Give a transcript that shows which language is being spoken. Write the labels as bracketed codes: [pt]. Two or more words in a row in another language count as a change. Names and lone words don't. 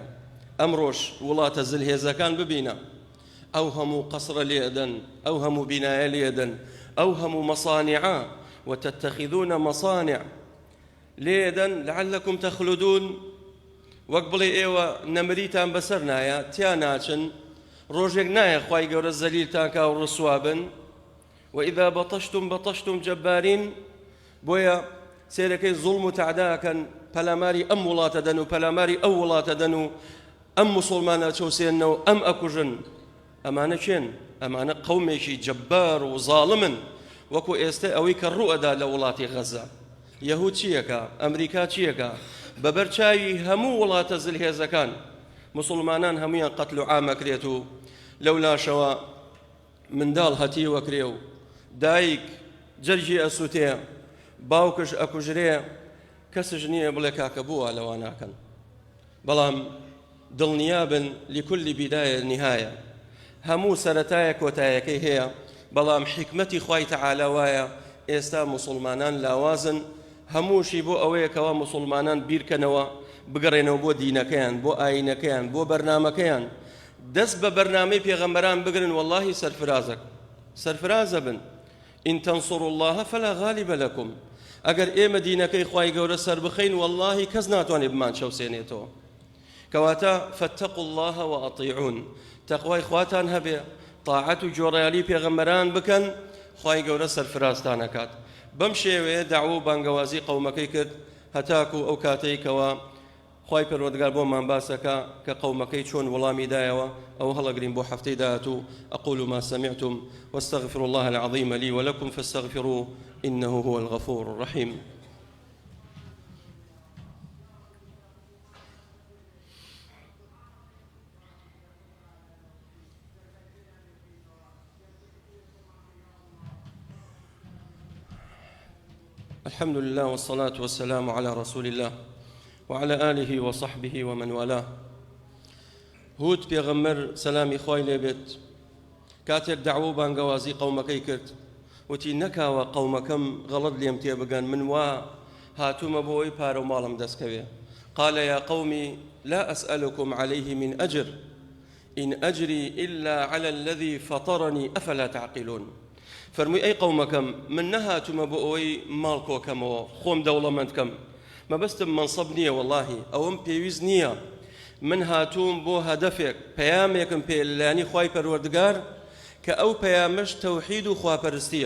[ckb] ئەمڕۆژ وڵاتە زلهێزەکان ببینە، ئەو هەموو قەسرە لێدەن، ئەو هەموو بینایە لێدەن، ئەو هەموو مەصانعە [ar] وتتخذون مصانع [ckb] لێدەن [ar] لعلكم تخلدون، [ckb] وەک بڵێ ئێوە نەمریتان بەسەر نایە تیا ناچن، ڕۆژێک نایە خوای گەورە زەلیلتان کا و ڕسوابن. [ar] وإذا بطشتم بطشتم جبارين، [ckb] بۆیە سێرەکەی زوڵم و تعداکەن، پەلاماری ئەم وڵاتە دەن و پەلاماری ئەو وڵاتە دەن و ئەم موسڵمانە چەوسێنەوە ئەم ئەکوژن. ئەمانە چێن؟ ئەمانە قەومێکی جەبار و زاڵمن، وەکو ئێستا ئەوەی کە ڕوئەدا لە وڵاتی غەزە. یەهود چیەکە؟ ئەمریکا چیەکە؟ بەبەرچاوی هەموو وڵاتە زلهێزەکان مسلمانان هەمویان قەتل و عامەکرێت و لەولاشەوە منداڵ هەتیوە کرێ و دایک جەرگی ئەسووتێ، باوکش ئەکوژرێ، کەسش نییە بڵێ کاکە بووە لەوە ناکەن. بەڵام دڵنیابن [ar] لكل بداية نهاية، [ckb] هەموو سەرەتایە کۆتایەکەی هەیە، بەڵام حکمەتی خوای تەعالا وایە ئێستا مسلمانان لاوازن هەمووشی بۆ ئەوەیەکەوە مسلمانان بیرکەنەوە بگەڕێنەوە بۆ دینەکەیان، بۆ ئاینەکەیان، بۆ بەرنامەکەیان، دەست بە بەرنامەی پێغەمبەران بگرن. واللهی سەرفرازە بن. [ar] إن تنصروا الله فلا غالب لكم، [ckb] ئەگەر ئێمە دینەکەی خوای گەورە سەر بخەین واللهی کەس ناتوانێت بمان چەوسێنێتەوە. کەواتە [ar] فاتقوا الله وأطيعون، [ckb] تەقوای خواتان هەبێ، طاعەت و جۆڕەیالی پێغەمبەران بکەن، خوای گەورە سەرفرازتان ئەکات. بەم شێوەیە داعوە و بانگەوازی قەومەکەی کرد هەتاکو ئەو کاتەی کەوە خوای پەروەردگار بۆمان باسەکە کە قەومەکەی چۆن وەڵامی دایەوە. ئەو هەڵەگرین بۆ هەفتەی داهاتوو. [ar] أقول ما سمعتم واستغفر الله العظيم لي ولكم فاستغفروه إنه هو الغفور الرحيم. الحمد لله والصلاة والسلام على رسول الله وعلى آله وصحبه ومن والاه. [ckb] هود پێغەمبەر سەلامی خوای لێبێت کاتێک دعوە و بانگەوازی قەومەکەی کرد، وتی نەکاوە قەومەکەم غەڵەت لێم تێ بگەن، من وا هاتوومە بۆ ئەوەی پارە و ماڵم دەستکەوێ. [ar] قال يا قومي لا أسألكم عليه من أجر إن أجري إلا على الذي فطرني أفلا تعقلون. [ckb] فرمووی ئەی قەومەکەم من نەهاتوومە بۆ ئەوەی ماڵ کۆکەمەوە خۆم دەوڵەمەندکەم، مەبەستم مەنسەب نییە، واللهی ئەوەم پێویست نییە. من هاتووم بۆ هەدەفێک، پەیامێکم پێ لەلایەنی خوای پەروەردگار کە ئەو پەیامەش تەوحید و خواپەرستیە.